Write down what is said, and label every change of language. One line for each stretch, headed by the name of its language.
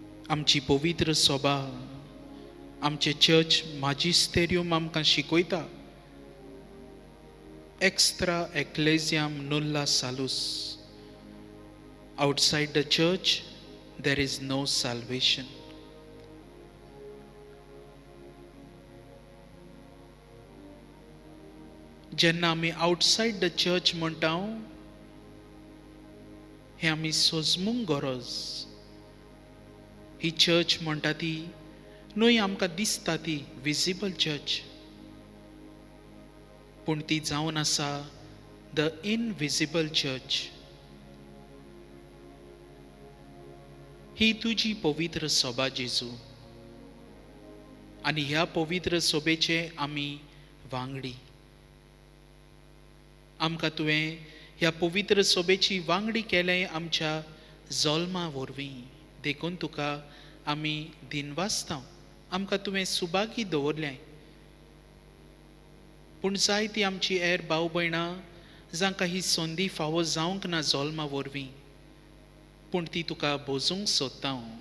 Konkani: आमची पवित्र सभा, आमचे चर्च माजिस्टेरियम आमकां शिकयता,
Latin: एक्स्ट्रा एक्लेसियाम nulla salus.
English: Outside the church there is no salvation.
Konkani: जेन्ना आमी
English: outside the church
Konkani: म्हणटा हे आमी सोजमूंक गरज. ही चर्च म्हणटा ती न्हय आमकां दिसता ती विजिबल चर्च, पूण ती जावन आसा
English: The invisible church.
Konkani: ही तुजी पवित्र सभा जेजू. आनी ह्या पवित्र सभेचे आमी वांगडी. आमकां तुवें ह्या पवित्र सभेची वांगडी केलें आमच्या जल्मा वरवीं. देखून तुका आमी दिनवासता. आमकां तुवें सुभागी दवरलें. पूण जायतीं आमची हेर भाव भयणां जांकां ही संदी फावो जावंक ना जल्मा वरवीं, पूण ती तुका बोजूंक सोदता.